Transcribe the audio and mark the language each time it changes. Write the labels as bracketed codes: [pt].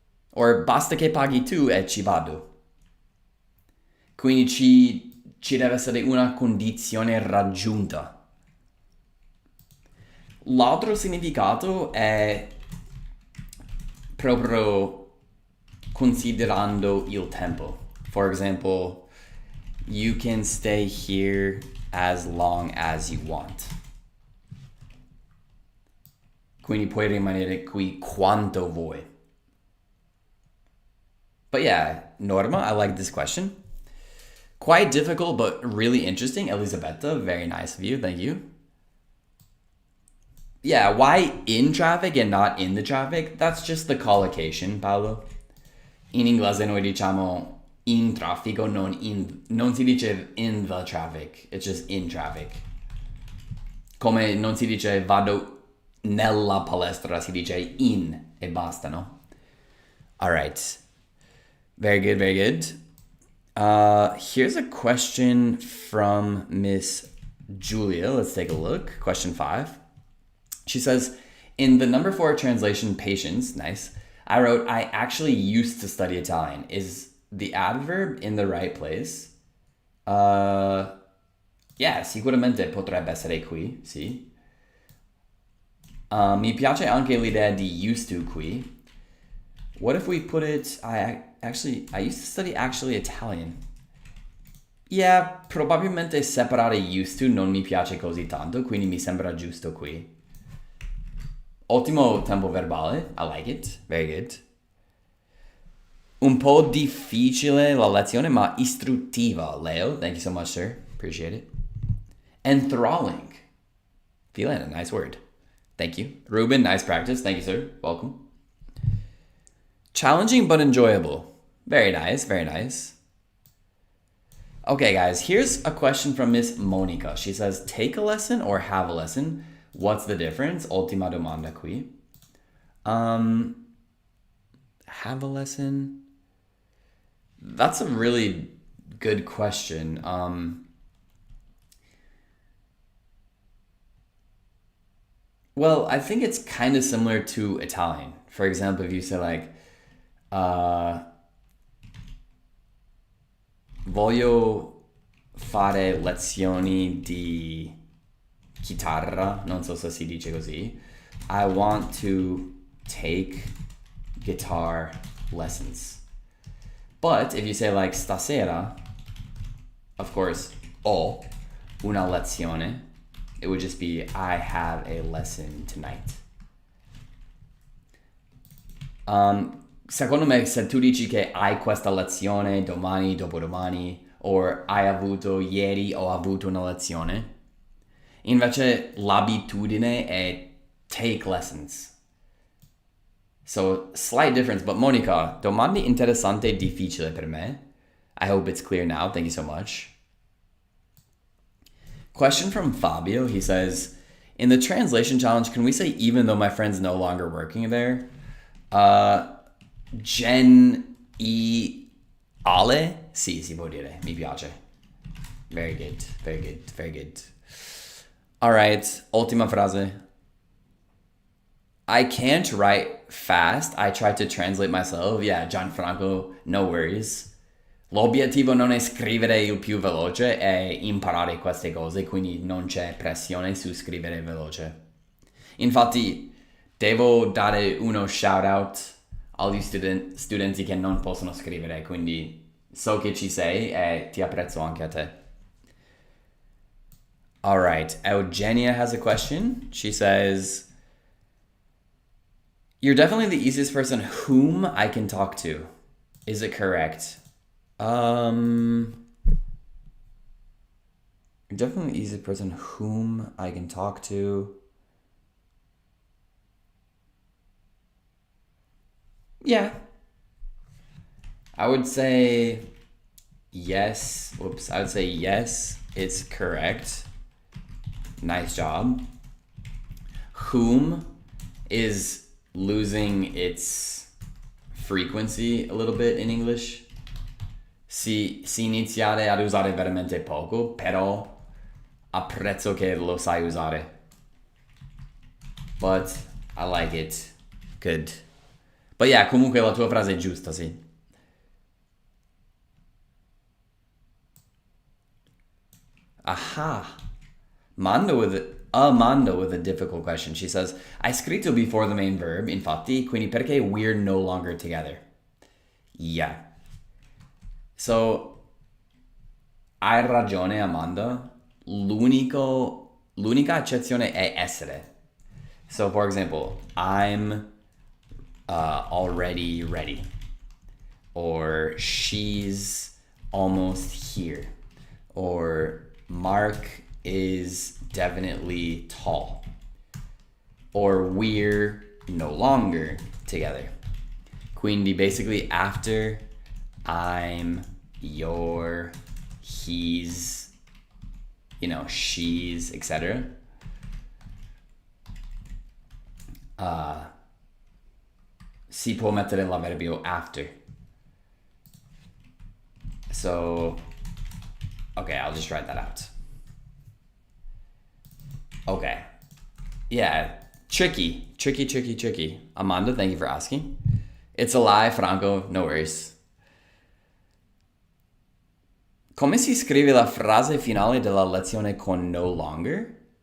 [it] Or basta che paghi tu e ci vado. Quindi ci deve essere una condizione raggiunta. L'altro significato è proprio considerando il tempo. [en] For example, you can stay here as long as you want. [it] Quindi puoi rimanere qui quanto vuoi. [en] But yeah, Norma, I like this question. Quite difficult, but really interesting. Elisabetta, very nice of you. Thank you. Yeah, why in traffic and not in the traffic? That's just the collocation, Paolo. [it] In inglese noi diciamo in traffico, non si dice in the traffic. [en] It's just in traffic. [it] Come non si dice vado nella palestra, si dice in e basta, no? [en] All right. Very good, very good. Here's a question from Miss Julia. Let's take a look. Question 5. She says, in the number 4 translation, patience, nice, I wrote, I actually used to study Italian. Is the adverb in the right place? [it] Yeah, sicuramente potrebbe essere qui, sì. Mi piace anche l'idea di used to qui. [en] What if we put it, I used to study actually Italian. [it] Yeah, probabilmente separare used to non mi piace così tanto, quindi mi sembra giusto qui. Ottimo tempo verbale, [en] I like it, very good. [it] Un po' difficile la lezione, ma istruttiva, Leo. [en] Thank you so much, sir. Appreciate it. Enthralling. Feeling a nice word. Thank you. Ruben, nice practice. Thank you, sir. Welcome. Challenging but enjoyable. Very nice, very nice. Okay, guys, here's a question from Miss Monica. She says, take a lesson or have a lesson? What's the difference? [it] Ultima domanda qui. [en] Have a lesson? That's a really good question. Well, I think it's kind of similar to Italian. For example, if you say like, [it] voglio fare lezioni di chitarra, non so se si dice così. [en] I want to take guitar lessons. But if you say like stasera, of course, [it] ho una lezione. [en] It would just be, I have a lesson tonight. [it] Secondo me, se tu dici che hai questa lezione domani, dopodomani, or hai avuto ieri, ho avuto una lezione, invece l'abitudine è take lessons. [en] So, slight difference, but Monica, [it] domande interessante e difficile per me. [en] I hope it's clear now. Thank you so much. Question from Fabio. He says, in the translation challenge, can we say even though my friend's no longer working there? [it] Gen e ale? Sì, si può dire. Mi piace. [en] Very good, very good, very good. All right, [it] ultima frase. [en] I can't write fast. I tried to translate myself. Yeah, Gianfranco, no worries. [it] L'obiettivo non è scrivere il più veloce, è imparare queste cose, quindi non c'è pressione su scrivere veloce. Infatti, devo dare uno shout out agli studenti che non possono scrivere, quindi so che ci sei e ti apprezzo anche a te. [en] All right, Eugenia has a question. She says, you're definitely the easiest person whom I can talk to. Is it correct? You're definitely the easiest person whom I can talk to. Yeah. I would say yes. Whoops. I would say yes, it's correct. Nice job. Whom is losing its frequency a little bit in English. [it] Si iniziare ad usare veramente poco, però apprezzo che lo sai usare. [en] But I like it. Good. But yeah, [it] comunque la tua frase è giusta, sì. Aha. [en] Mando with a difficult question. She says, [it] hai scritto [en] before the main verb, [it] infatti, quindi perché [en] we're no longer together? Yeah. [it] So, hai ragione, Amanda. L'unica eccezione è essere. [en] So, for example, I'm already ready. Or she's almost here. Or Mark is definitely tall. Or we're no longer together. Quindi basically after I'm, you're, he's, she's, etc. [it] Si può mettere l'avverbio after. [en] So, okay, I'll just write that out. Okay. Yeah, tricky. Amanda, thank you for asking. It's a lie, Franco, no worries. [it] Come si scrive la frase finale della lezione con no longer?